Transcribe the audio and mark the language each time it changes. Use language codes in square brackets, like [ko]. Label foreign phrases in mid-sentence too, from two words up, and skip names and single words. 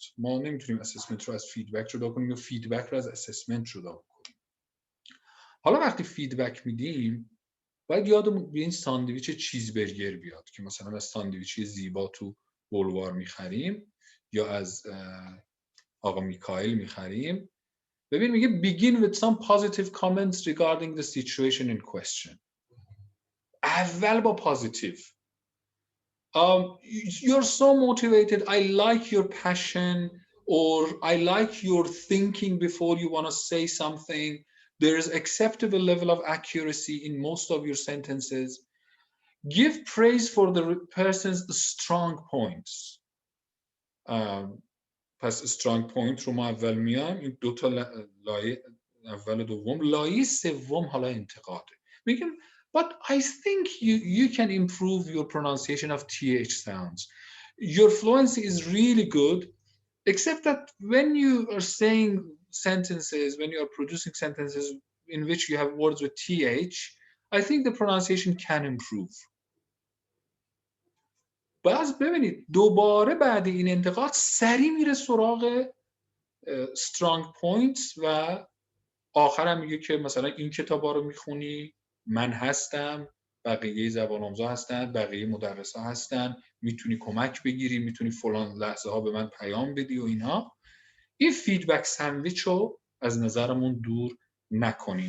[fa] ما نمیتونیم اسسمنت رو از فیدبک جدا کنیم و فیدبک رو از اسسمنت جدا کنیم. حالا وقتی فیدبک میدیم باید یادمون به این ساندویچ چیزبرگر بیاد که مثلا از ساندویچی زیبا تو بولوار میخریم یا از آقا میکائیل میخریم. ببین میگه [en] begin with some positive comments regarding the situation in question. [fa] اول با پازیتیو. [en] You're so motivated. I like your passion, or I like your thinking before you want to say something. There is acceptable level of accuracy in most of your sentences. Give praise for the person's strong points. [fa] پس [en] strong point [fa] رو ما اول میایم. این دو تا لایه اول و دوم. لایه سوم حالا انتقاده. میگم [en] but I think you can improve your pronunciation of TH sounds. Your fluency is really good, except that when you are saying sentences, when you are producing sentences in which you have words with TH, I think the pronunciation can improve. [fa] باز ببینید دوباره بعد این انتقاد سریع میره سراغ [en] strong points [fa] و آخرم میگه که مثلا این کتابا رو میخونی، من هستم، بقیه زبان آموزا هستن، بقیه مدرسا هستن، میتونی کمک بگیری، میتونی فلان لحظه ها به من پیام بدی و اینها. این [en] feedback sandwich [fa] رو از نظرمون دور نکنیم.